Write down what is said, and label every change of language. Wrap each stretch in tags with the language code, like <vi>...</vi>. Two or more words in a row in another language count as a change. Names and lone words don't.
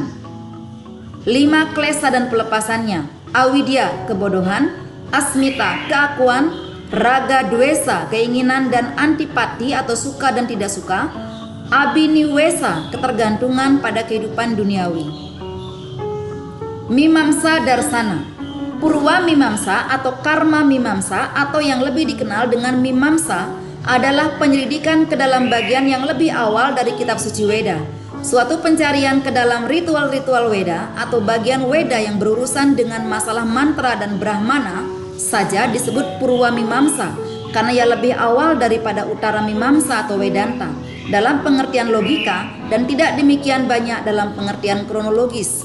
<id>5 klesa dan pelepasannya. Awidya, kebodohan. Asmita, keakuan. Raga, dwesa, keinginan dan antipati atau suka dan tidak suka. Abhiniwesa, ketergantungan pada kehidupan duniawi. Mimamsa darsana, purwa mimamsa atau karma mimamsa atau yang lebih dikenal dengan mimamsa adalah penyelidikan ke dalam bagian yang lebih awal dari kitab suci Weda, suatu pencarian ke dalam ritual-ritual Weda atau bagian Weda yang berurusan dengan masalah mantra dan brahmana saja disebut purwa mimamsa karena ia lebih awal daripada utara mimamsa atau Vedanta dalam pengertian logika dan tidak demikian banyak dalam pengertian kronologis.</id>